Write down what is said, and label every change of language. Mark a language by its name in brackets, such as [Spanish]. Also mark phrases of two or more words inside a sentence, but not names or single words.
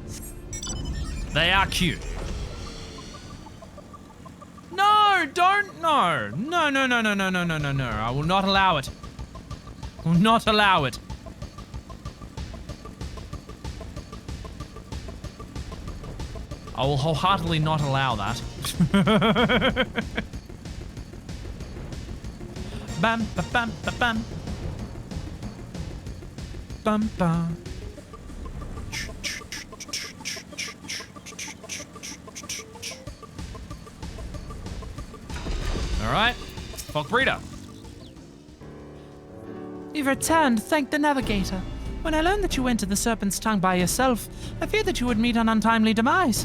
[English] They are cute. No, don't, no. No, no, no, no, no, no, no, no, no. I will not allow it. I will not allow it. I will wholeheartedly not allow that. Bam, ba, bam, ba, bam. Bam, bam. All right, Fog Breeder. You've returned, thank the Navigator. When I learned that you went to the Serpent's Tongue by yourself, I feared that you would meet an untimely demise.